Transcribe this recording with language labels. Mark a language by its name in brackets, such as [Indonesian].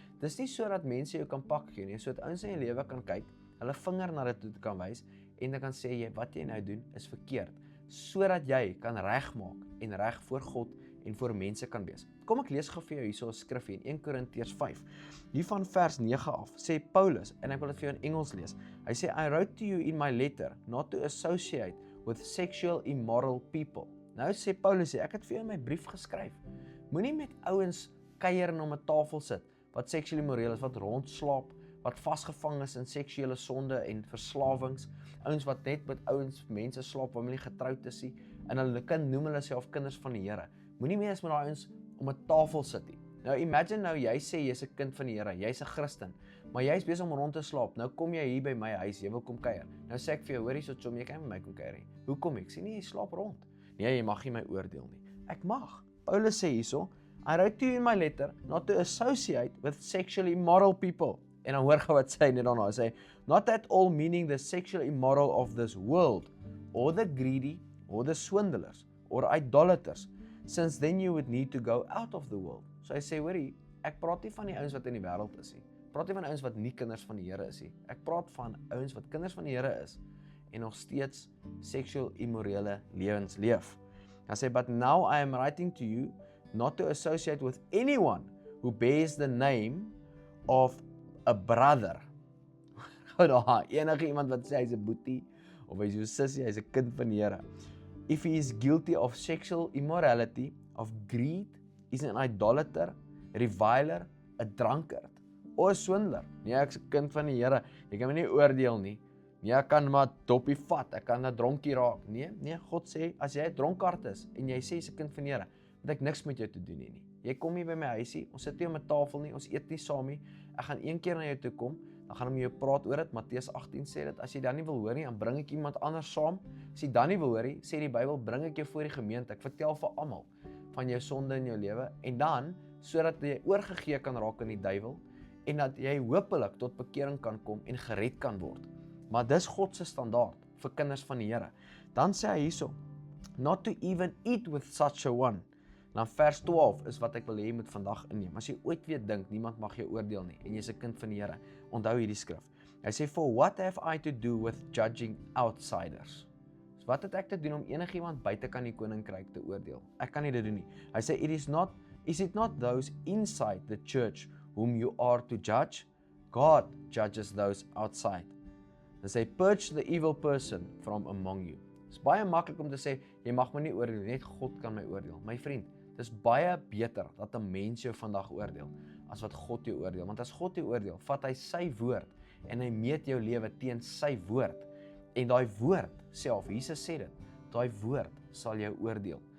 [Afrikaans] Dis nie sodat mense jou kan pak gee nie, sodat ouens in jou lewe kan kyk, hulle vinger na dit toe kan wys en dan kan sê wat jy nou doen is verkeerd, sodat jy kan regmaak en reg voor God en voor mense kan wees. Kom ek lees gou vir jou hierso 'n skrif hier in 1 Korintiërs 5. Hier van vers 9 af sê Paulus, en ek wil dit vir jou in Engels lees. Hy sê, [English] I wrote to you in my letter not to associate with sexual immoral people. [Afrikaans] Nou sê Paulus, ek het vir jou in my brief geskryf. Moenie met ouens kuier en om 'n tafel sit wat seksueel immoreel is, wat rondslaap, wat vasgevang is in seksuele sonde en verslawings, ouens wat net met mense slaap wat nie getroud is nie, en hulle noem hulle self kinders van die Here. Moenie meer eens met daai ouens om 'n tafel sit nie. Nou imagine nou jy sê jy's 'n kind van die Here, jy's 'n Christen, maar jy's besig om rond te slaap. Nou kom jy hier by my huis, jy wil kom kuier. Nou sê ek vir jou, hoor hierso Chom, jy kan met my kom kuier nie. Hoekom ek? Sê nie jy slaap rond. Nee, jy mag nie my oordeel nie. Ek mag. Paulus sê hierso, [English] I wrote to you in my letter not to associate with sexually immoral people. [Afrikaans] En dan hoor gou wat sê hy net daarna, hy sê, [English] not at all meaning the sexually immoral of this world, or the greedy, or the swindlers, or idolaters, since then you would need to go out of the world. [Afrikaans] So hy sê, hoorie, ek praat nie van die ouens wat in die wêreld is nie. Ek praat nie van ouens wat nie kinders van die Here is nie. Ek praat van ouens wat kinders van die Here is en nog steeds seksueel immorele lewens leef. Hy sê, [English] but now I am writing to you not to associate with anyone who bears the name of a brother. [Afrikaans] Enige iemand wat sê hy's 'n boetie of hy's 'n sussie, hy's 'n kind van die Here. [English] If he is guilty of sexual immorality, of greed, is an idolater, reviler, 'n drunkard, of 'n swindler. [Afrikaans] Nee, ek's 'n kind van die Here. Jy kan my nie oordeel nie. Nee, ek kan maar doppie vat, ek kan 'n dronkie raak. Nee, God sê, as jy 'n dronkard is en jy sê jy's 'n kind van die Here, het ek niks met jou te doen nie. Jy kom hier by my huisie, ons sit nie om 'n tafel nie, ons eet nie saam nie. Ek gaan een keer na jou toe kom, dan gaan ek met jou praat oor dit. Matteus 18 sê dit, as jy dan nie wil hoor nie, dan bring ek iemand anders saam. As jy dan nie wil hoor nie, sê die Bybel, bring ek jou voor die gemeente. Ek vertel vir almal van jou sonde in jou lewe en dan sodat jy oorgegee kan raak aan die duiwel en dat jy hopelik tot bekering kan kom en gered kan word. Maar dis God se standaard vir kinders van die Here. Dan sê hy hierso, [English] not to even eat with such a one. [Afrikaans] Dan vers 12 is wat ek wil hê jy moet vandag inneem. As jy ooit weer dink, niemand mag jou oordeel nie, en jy's 'n kind van die Here, onthou hierdie skrif. Hy sê, [English] for what have I to do with judging outsiders? [Afrikaans] So wat het ek te doen om enigiemand buite kan die koninkryk te oordeel? Ek kan nie dit doen nie. Hy sê, [English] is it not those inside the church whom you are to judge? God judges those outside. [Afrikaans] Hy sê, [English] purge the evil person from among you. [Afrikaans] Dit is baie maklik om te sê, jy mag my nie oordeel, net God kan my oordeel. My vriend, dit is baie beter dat 'n mens jou vandag oordeel, as wat God jou oordeel. Want as God jou oordeel, vat hy sy woord, en hy meet jou lewe teen sy woord. En daai woord self, Jesus sê dit, daai woord sal jou oordeel.